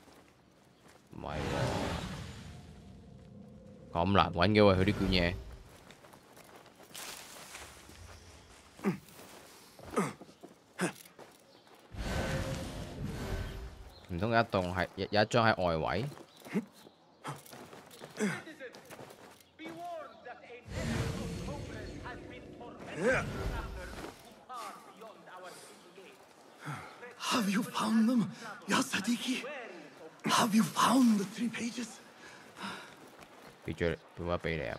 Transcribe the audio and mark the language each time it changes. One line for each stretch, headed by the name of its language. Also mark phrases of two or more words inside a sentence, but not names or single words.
Cantonese: 唔係喎，咁難揾嘅喎，佢呢卷嘢。唔通有一棟係有一張喺外圍？
English: Have you found them,
Arabic: يا صديقي?
English: Have you found the 3 pages?
Cantonese: 俾咗你，俾乜俾你啊？